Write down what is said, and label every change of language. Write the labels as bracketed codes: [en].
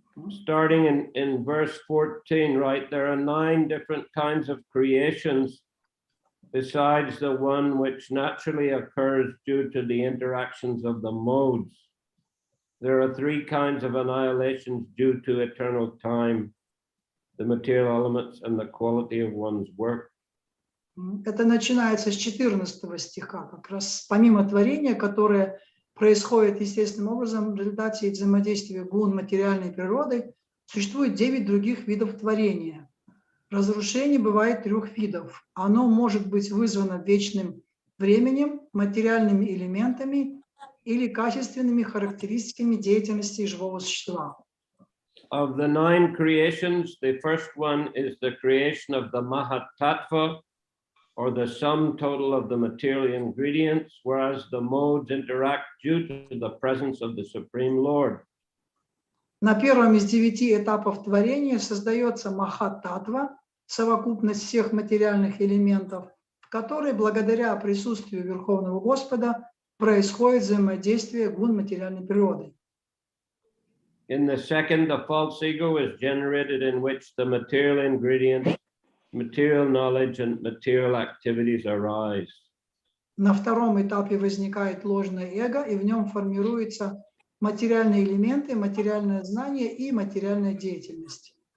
[en] Starting in verse 14, right? There are 9 different kinds of creations besides the one which naturally occurs due to the interactions of the modes. There are 3 kinds of annihilations due to eternal time, the material elements, and the quality of one's work. [ru] Это начинается с 14 стиха, как раз помимо творения, которое происходит естественным образом в результате взаимодействия гун материальной природы, существует 9 других видов творения. Разрушение бывает 3 видов. Оно может быть вызвано вечным временем, материальными элементами или качественными характеристиками деятельности живого существа. [en] Of the 9 creations, the first one is the creation of the Mahatattva, or the sum total of the material ingredients, whereas the modes interact due to the presence of the Supreme Lord. [ru] На первом из 9 этапов творения создается Махататтва, совокупность всех материальных элементов, в которой благодаря присутствию Верховного Господа происходит взаимодействие гун материальной природы. [en] In the second, the false ego is generated, in which the material ingredients, material knowledge, and material activities arise. [ru] На втором этапе возникает ложное эго, и в нем формируются материальные элементы, материальное знание и материальная деятельность.